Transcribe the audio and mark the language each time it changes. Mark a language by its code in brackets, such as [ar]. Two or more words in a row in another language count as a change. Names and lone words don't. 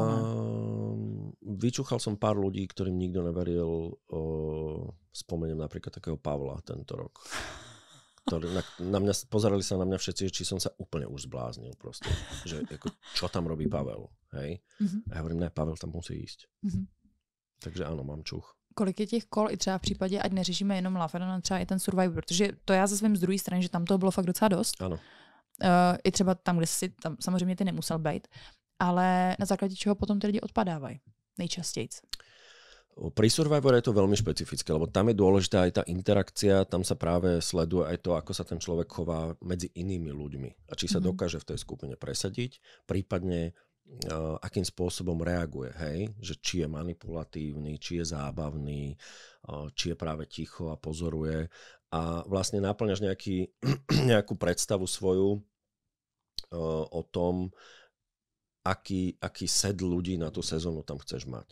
[sk] Vyčúchal som pár ľudí, ktorým nikto neveril. Spomeniem napríklad takého Pavla tento rok. Pozerali sa na mňa všetci, či som sa úplne už zbláznil proste. Že ako, čo tam robí Pavel, hej? A ja hovorím, ne, Pavel tam musí ísť. Takže áno, mám čuch. [cs] Kolik je těch kol i třeba v případě, ať neřešíme jenom Love Island, třeba i ten Survivor, protože to já zase vím z druhé strany, že tam toho bylo fakt docela dost. Ano. I třeba tam, kde si tam samozřejmě ty nemusel být, ale na základě čeho potom ty lidi odpadávají nejčastějc. [sk] Pri Survivore je to veľmi špecifické, lebo tam je dôležitá aj tá interakcia, tam sa práve sleduje aj to, ako sa ten človek chová medzi inými ľuďmi a či sa dokáže v tej skupine presadiť, prípadne akým spôsobom reaguje, hej? Že či je manipulatívny, či je zábavný, či je práve ticho a pozoruje a vlastne náplňaš nejakú predstavu svoju o tom, aký set ľudí na tú sezónu tam chceš mať.